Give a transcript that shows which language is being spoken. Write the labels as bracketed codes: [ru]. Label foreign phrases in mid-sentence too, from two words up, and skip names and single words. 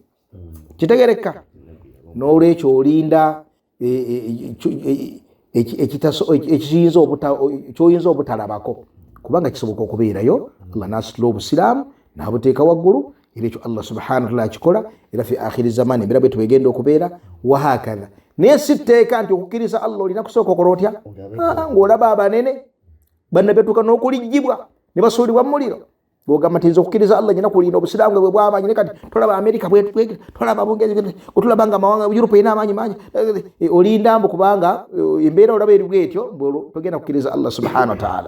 [lg] Kitegereka? N'olwekyo olinda ekyoyinza obutalabako kubanga kisoboka okubeerayo. Allah n'asitula obusiraamu n'abuteeka waggulu, era ekyo Allah [ar] سبحانه وتعالى [lg] akikola era [ar] في آخر الزمان [lg] ebira bwe tubegenda okubeera wahakadha. Naye si tteeka nti okukkiriza Allah olina kusooka okola otya ng'olaba abanene bannabetuuka n'okulijjibwa ne basuulibwa mu muliro. Bw'ogamba nti nze okukkiriza Allah nyina kulinda obusiraamu bwe bw'amaanyi, ne kati tolaba Amerika tolaba Bungereza otulaba nga amawanga Europe erina amaanyi mangi, olinda mbu kubanga embeera olaba eri bwetyo togenda kukkiriza Allah [ar] سبحانه وتعالى.